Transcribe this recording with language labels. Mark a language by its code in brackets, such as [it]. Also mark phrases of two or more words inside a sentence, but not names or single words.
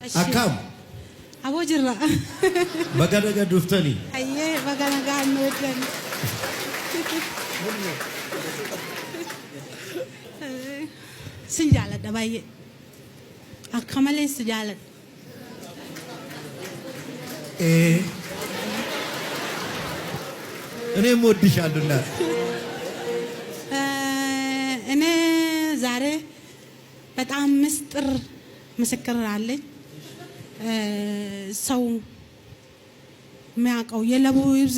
[om] Akkam. Aboo jirra. Baga naga dhuftanii. Ayyee baga nagaa nu wajjin. Sin jaaladha baay'ee. Akka malee si jaaladha. [am] እኔም እወድሻለሁና እኔ ዛሬ በጣም ምስጢር ምስክር አለኝ። ሰው የሚያውቀው የለቡ ይብዝ